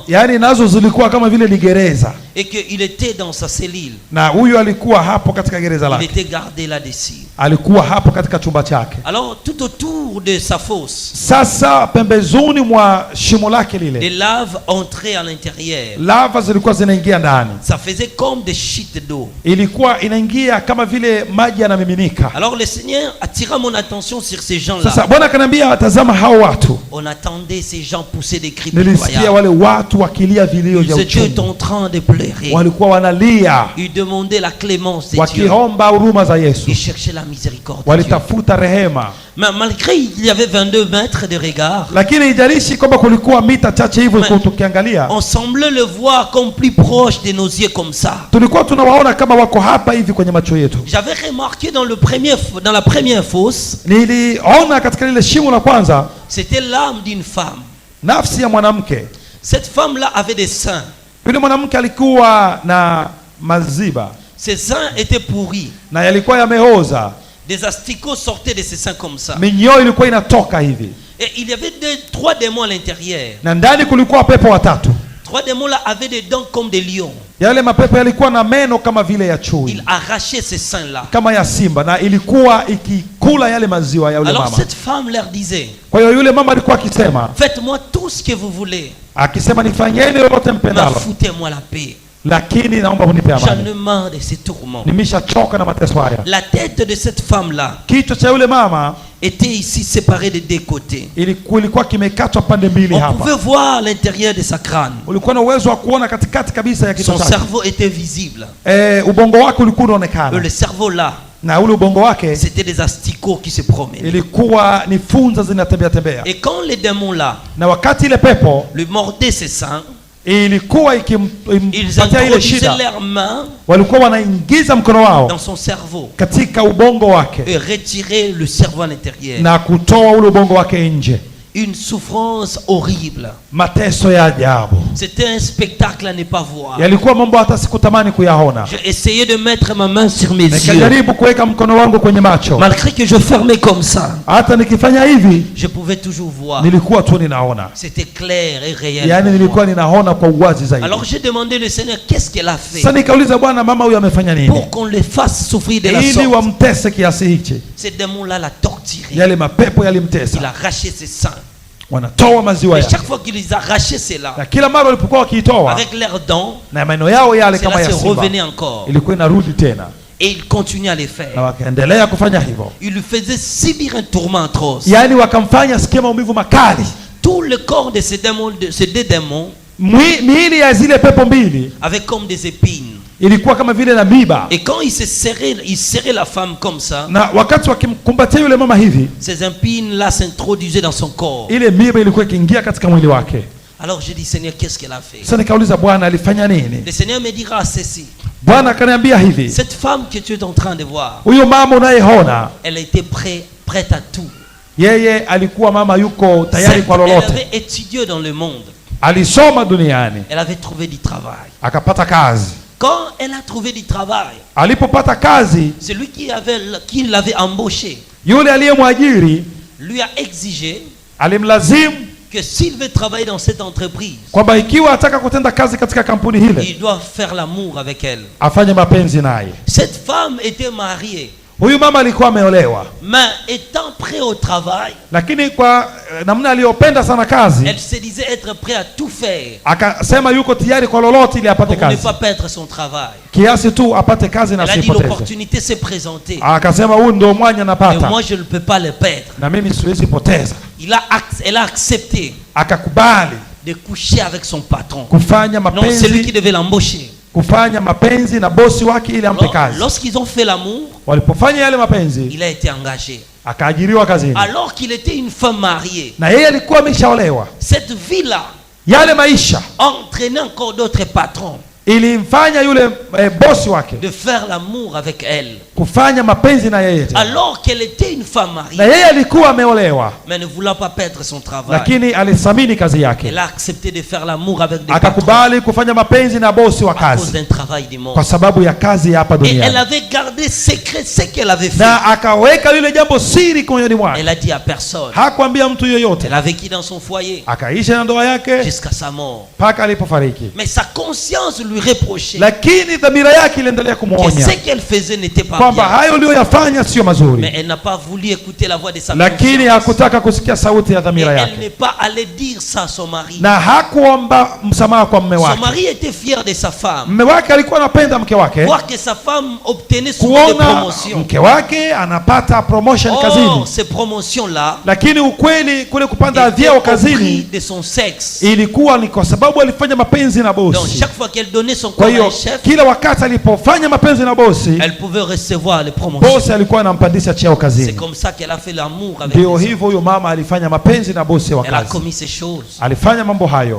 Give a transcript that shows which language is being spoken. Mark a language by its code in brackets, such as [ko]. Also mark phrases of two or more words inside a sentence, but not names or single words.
[sw] yaani nazo zilikuwa kama vile ni gereza, [fr] Et qu'il était dans sa cellule. [sw] na huyu alikuwa hapo katika gereza [fr] Il [sw] lake, [fr] était gardé là-dessus. [sw] alikuwa hapo katika chumba chake. [fr] Alors, tout autour de sa fosse, [sw] Sasa pembezoni mwa shimo lake [fr] des [sw] lile, [fr] laves entraient à l'intérieur. [sw] lava zilikuwa zinaingia ndani, [fr] Ça faisait comme des chutes d'eau. [sw] ilikuwa inaingia kama vile maji yanamiminika. [fr] Alors, le Seigneur attira mon attention sur ces gens-là. [sw] Sasa Bwana akaniambia, tazama hao watu. [fr] On attendait ces gens pousser des cris [sw] Nilisikia [fr] pitoyables. [sw] wale watu wakilia vilio vya [fr] Ils étaient [sw] uchungu, [fr] en train de pleurer. [sw] walikuwa wanalia [fr] Ils demandaient la clémence de Dieu. [sw] wakiomba huruma za Yesu, [fr] Ils cherchaient la miséricorde de Dieu. [sw] walitafuta rehema. [fr] Mais malgré il y avait 22 mètres de regard, [sw] Lakini ijalishi kwamba kulikuwa mita chache hivyo, [fr] Mais- [sw] tukiangalia [fr] on semblait le voir comme plus proche de nos yeux comme ça. [sw] tulikuwa tunawaona kama wako hapa hivi kwenye macho yetu. [fr] J'avais remarqué dans la première fosse, [sw] Niliona katika lile shimo la kwanza [fr] c'était l'âme d'une femme. [sw] nafsi ya mwanamke. [fr] Cette femme-là avait des seins. [sw] Yule mwanamke alikuwa na maziba [fr] Ses seins étaient pourris. [sw] na yalikuwa yameoza, [fr] Des asticots sortaient de ses seins comme ça. [sw] minyoo ilikuwa inatoka hivi, [fr] Et il y avait trois démons à l'intérieur. [sw] na ndani kulikuwa pepo watatu. [fr] Trois démons-là avaient des dents comme des lions. [sw] Yale mapepo yalikuwa na meno kama vile ya chui, [fr] Ils arrachaient ces seins-là. [sw] kama ya simba, na ilikuwa ikikula yale maziwa ya yule [fr] Alors [sw] mama. [fr] cette femme leur disait, [sw] Kwa hiyo yule mama alikuwa akisema, [fr] faites-moi tout ce que vous voulez, [sw] akisema nifanyeni lolote [fr] mais [sw] mpendalo, [fr] foutez-moi la paix. [sw] lakini naomba munipe [fr] J'en [sw] amani, [fr] ai marre de ces tourments. [sw] nimeshachoka na mateso haya. [fr] La tête de cette femme-là [sw] Kichwa cha yule mama [fr] était ici séparée de deux côtés. [sw] ilikuwa kimekatwa pande mbili [fr] On [sw] hapa. [fr] pouvait voir l'intérieur de sa crâne. [sw] Ulikuwa na uwezo wa kuona katikati kabisa ya kichwa [fr] Son [sw] chake. [fr] cerveau était visible. [sw] Ubongo wake ulikuwa [fr] Le [sw] unaonekana, [fr] cerveau là, [sw] na ule ubongo wake [fr] c'était des asticots qui se promenaient. [sw] ilikuwa ni funza zinatembea tembea, [fr] Et quand les démons là [sw] na wakati ile pepo [fr] lui mordaient ses seins, [sw] ilikuwa [fr] ils [sw] ikimpatia ile [fr] introduisaient [sw] shida, [fr] leurs mains [sw] walikuwa wanaingiza mkono wao [fr] dans son cerveau [sw] katika ubongo wake [fr] et retiraient le cerveau à l'intérieur. [sw] na kutoa ule ubongo wake nje. [fr] Une souffrance horrible. [sw] Mateso ya ajabu, [fr] C'était un spectacle à ne pas voir. [sw] yalikuwa mambo hata sikutamani kuyaona. [fr] J'ai essayé de mettre ma main sur mes yeux. [sw] Nikajaribu kuweka mkono wangu kwenye macho, [fr] Malgré que je fermais comme ça, [sw] hata nikifanya hivi [fr] je pouvais toujours voir. [sw] nilikuwa tu ninaona, [fr] C'était clair et réel. [sw] yaani [fr] pour moi. [sw] nilikuwa ninaona kwa uwazi zaidi. [fr] Alors j'ai demandé au Seigneur, qu'est-ce qu'elle a fait [sw] Sasa nikauliza, Bwana, mama huyu amefanya nini [fr] pour qu'on les fasse souffrir de la [sw] ili [fr] sorte? [sw] wamtese kiasi hichi? [fr] Ces démons-là l'a torturé. [sw] Yale mapepo [fr] Il [sw] yalimtesa, [fr] arrachait ses seins. [sw] wanatoa maziwa [fr] Et [sw] yake, [fr] chaque fois qu'ils arrachaient cela, [sw] na kila mara walipokuwa wakiitoa [fr] avec leurs dents, [sw] na meno yao yale kama [fr] cela [sw] ya [fr] se [sw] simba [fr] revenait encore. [sw] ilikuwa inarudi tena, [fr] Et ils continuaient à les [sw] na [fr] faire. [sw] wakaendelea kufanya hivyo, [fr] Ils lui faisaient subir un tourment atroce. [sw] yaani wakamfanya asikie maumivu makali. [fr] Tout le corps de ces démons, de ces deux démons, [sw] Miili ya zile pepo mbili [fr] avait comme des épines. [sw] ilikuwa kama vile na miba, [fr] Et quand ils serraient la femme comme ça, [sw] na wakati wakimkumbatia yule mama hivi, [fr] ces épines-là s'introduisaient dans son corps. [sw] ile miba ilikuwa ikiingia katika mwili wake. [fr] Alors j'ai dit, Seigneur, qu'est-ce qu'elle a fait? [sw] Sasa nikauliza, Bwana alifanya nini? [fr] Le Seigneur me dira ceci. [sw] Bwana akaniambia hivi, [fr] Cette femme que tu es en train de voir, [sw] huyo mama unayeona, [fr] elle était prête à tout. [sw] yeye alikuwa mama yuko tayari [fr] Certes, [sw] kwa [fr] elle [sw] lolote. [fr] avait étudié dans le monde. [sw] Alisoma duniani [fr] Elle avait trouvé du travail. [sw] akapata kazi. [fr] Quand elle a trouvé du travail, [sw] Alipopata kazi, [fr] celui qui l'avait embauché [sw] yule aliyemwajiri [fr] lui a exigé [sw] alimlazimu [fr] que s'il veut travailler dans cette entreprise, [sw] kwamba ikiwa ataka kutenda kazi katika kampuni hile [fr] il doit faire l'amour avec elle. [sw] afanye mapenzi naye. [fr] Cette femme était mariée. [sw] Huyu mama alikuwa ameolewa, [fr] mais étant prêt au travail, [sw] lakini kwa namna aliyopenda sana kazi, [fr] elle se disait être prêt à tout faire [sw] akasema yuko tayari kwa lolote ili apate [fr] pour ne [sw] kazi, [fr] pas perdre son travail. [sw] kiasi tu apate kazi na [fr] Elle a dit [sw] asipoteze. [fr] l'opportunité s'est présentée [sw] Akasema huu ndio mwanya [fr] et [sw] napata [fr] moi je ne peux pas le perdre. [sw] na mimi siwezi poteza. [fr] Elle a accepté [sw] Akakubali [fr] de coucher avec son patron, [sw] kufanya [fr] non celui qui [sw] mapenzi, [fr] devait l'embaucher. [sw] kufanya mapenzi na bosi wake ili ampe kazi. [fr] Lorsqu'ils ont fait l'amour, [sw] Walipofanya yale mapenzi, [fr] il a été engagé. [sw] akaajiriwa kazini, [fr] Alors qu'il était une femme mariée, [sw] na yeye alikuwa ameshaolewa. [fr] cette vie-là [sw] Yale maisha [fr] entraînait encore d'autres patrons [sw] ilimfanya yule bosi wake [fr] de faire l'amour avec elle. [sw] kufanya mapenzi na yeye tena. [fr] Alors qu'elle était une femme [sw] Na [fr] mariée, [sw] yeye alikuwa ameolewa, [fr] mais ne voulant pas perdre son travail, [sw] lakini alithamini kazi yake, [fr] elle a accepté de faire l'amour avec des patrons [sw] akakubali kufanya mapenzi na bosi wa [fr] à cause [sw] kazi [fr] d'un travail du monde. [sw] kwa sababu ya kazi ya hapa [fr] Et elle [sw] duniani, [fr] avait gardé secret ce qu'elle avait fait. [sw] na akaweka lile jambo siri moyoni mwake, [fr] Elle a dit à personne. [sw] hakuambia mtu yoyote. [fr] Elle a vécu dans son foyer [sw] Akaishi na ndoa yake [fr] jusqu'à sa mort. [sw] mpaka alipofariki, [fr] Mais sa conscience lui reprochait [sw] lakini dhamira yake iliendelea [fr] que [sw] kumwonya [fr] ce qu'elle faisait n'était pas [sw] kwamba [fr] bien. [sw] hayo aliyoyafanya sio [fr] Mais [sw] mazuri, [fr] elle n'a pas voulu écouter la voix de sa [sw] lakini [fr] conscience. [sw] hakutaka kusikia sauti ya [fr] Et [sw] dhamira [fr] elle [sw] yake, [fr] n'est pas allée dire ça à son mari. [sw] na hakuomba msamaha kwa mme [fr] Son [sw] wake. [fr] mari était fier de sa femme. [sw] Mme wake alikuwa anapenda mke wake, [fr] Voir que sa femme obtenait souvent des [sw] kuona [fr] promotions. [sw] mke wake anapata promotion [fr] Or, [sw] kazini, [fr] ces promotions-là [sw] lakini ukweli kule kupanda [fr] étaient [sw] vyeo [fr] au prix [sw] kazini [fr] de son sexe. [sw] ilikuwa ni kwa sababu alifanya mapenzi na [fr] Donc [sw] bosi. [fr] chaque fois qu'elle donnait son [sw] Kwa [fr] corps à [sw] hiyo [fr] un chef, [sw] kila wakati alipofanya mapenzi na bosi, [fr] elle pouvait recevoir les promotions. [sw] bosi alikuwa anampandisha cheo [fr] C'est [sw] kazini. [fr] comme ça qu'elle a fait l'amour avec [sw] Ndio [fr] les hommes. [sw] hivyo huyo mama alifanya mapenzi na bosi wa [fr] Elle a [sw] kazi, [fr] commis ces choses [sw] alifanya mambo hayo